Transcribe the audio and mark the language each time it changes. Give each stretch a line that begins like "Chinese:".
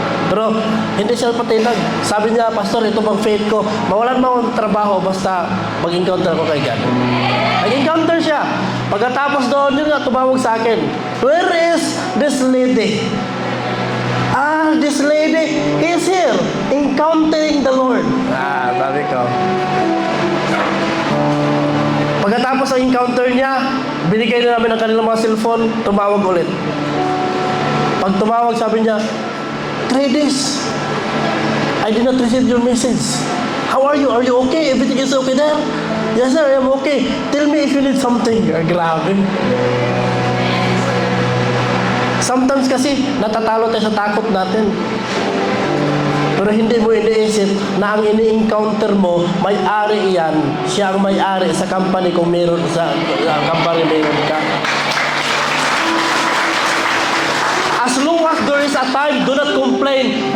Filipino: Pero, hindi siya patinag. Sabi niya, Pastor, ito bang faith ko? Mawalan mo akong trabaho, basta mag-encounter ko kay God. Nag-encounter siya. Pagkatapos doon, yun nga, tumawag sa akin.
English: Where is this lady? This lady is here, encountering the Lord.
Filipino: Sabi ko. Pagkatapos ang encounter niya, binigay na namin ang kanilang mga cellphone, tumawag ulit. Pag tumawag, sabi niya,
English: 3 days, I did not receive your message. How are you? Are you okay? Everything is okay there? Yes, sir, I am okay. Tell me if you need something.
Filipino: Grabe. Sometimes kasi, natatalo tayo sa takot natin. Pero hindi mo iniisip na ang ini-encounter mo, may-ari iyan, siya ang may-ari sa company kung meron sa company meron ka.
English: As long as there is a time, do not complain.